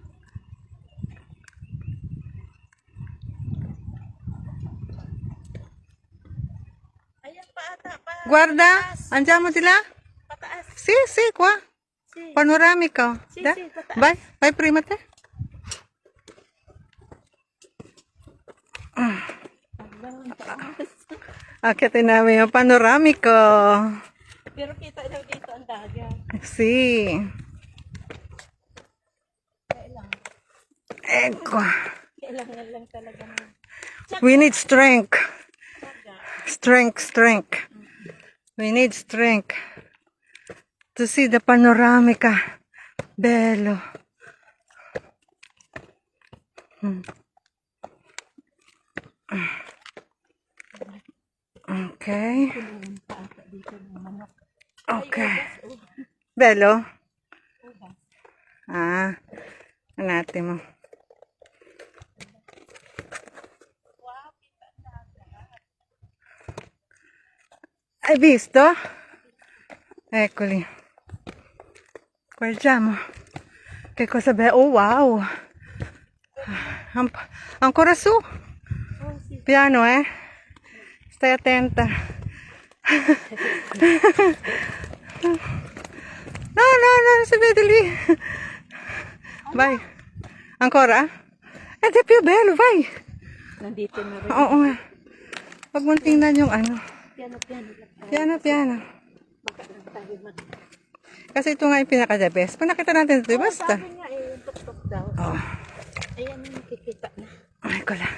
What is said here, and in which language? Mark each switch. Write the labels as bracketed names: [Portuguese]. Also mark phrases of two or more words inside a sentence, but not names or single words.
[Filipino] ayan pa ata, pa. [Italian] Guarda, andiamo di là? [Filipino] Pataas. [Italian] Sì, sì, qua. Si. Panoramico. Sì, Da? [Filipino] sì, pataas. [Italian] Vai, vai prima te. [Filipino] Hanggang taas. Akitin namin yung panoramico. Pero kita daw dito ang dagat. [Italian] Sì. [Filipino] Kailangan. [Italian] Ecco. [Filipino] Kailangan lang talaga ng [English] We need strength. [Filipino] dagat. [English] Strength. We need strength to see the panoramica. [Italian] Bello. Okay. [Filipino] Kulungan pa ata dito ng manok. Okay. Oh, [Italian] Bello. [Filipino] ubas. Ah. Hanapin mo. Wow, kita ang dagat. [Italian] Hai visto? Eccoli. Guardiamo. Che cosa bello. Oh, wow. Ancora su. Oh, si. Piano, eh. Stai attenta. No, no, no, non si vede lì. Vai. Ancora? Ed è più bello, vai. [Filipino] Nandito na rin. Oo nga. Huwag mong tingnan yung ano. [Italian] Piano, piano [Filipino] lang tayo. [Italian] Piano, piano. [Filipino] Baka lang tayo mag... Kasi ito nga yung pinaka- [English] the best. [Filipino] Pag nakita natin ito, basta. Sabi nga eh, yung tuk-tuk daw. Oh, Ayan yung nakikita na. ay ko lang.